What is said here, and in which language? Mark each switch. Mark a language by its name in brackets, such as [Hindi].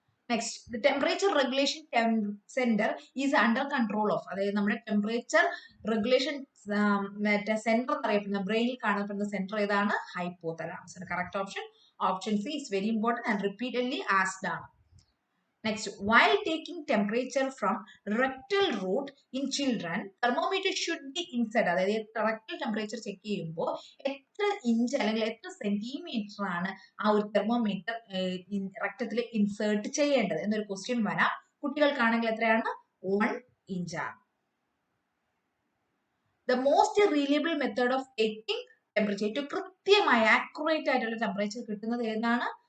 [English] Next, the temperature regulation center is under control of. [Malayalam] അതായത് നമ്മുടെ temperature regulation centre എന്നറിയപ്പെടുന്ന ബ്രെയിനിൽ കാണപ്പെടുന്ന സെന്റർ ഏതാണ്? Hypothalamus. [English] Correct option C is very important and repeatedly asked ആണ്. Next, while taking temperature from rectal route in children, thermometer should be inside. [Malayalam] അതായത് rectal temperature check ചെയ്യുമ്പോൾ എത്ര ഇഞ്ച് അല്ലെങ്കിൽ എത്ര സെന്റിമീറ്റർ ആണ് ആ ഒരു തെർമോമീറ്റർ രക്തത്തിൽ ഇൻസേർട്ട് ചെയ്യേണ്ടത് എന്നൊരു ക്വസ്റ്റ്യൻ വരാം. കുട്ടികൾക്കാണെങ്കിൽ എത്രയാണ്? 1 ഇഞ്ചാണ്. [English] The most reliable method of taking temperature, [Malayalam] ഏറ്റവും കൃത്യമായ ആക്യുറേറ്റ് ആയിട്ടുള്ള ടെമ്പറേച്ചർ കിട്ടുന്നത് ഏതാണ്?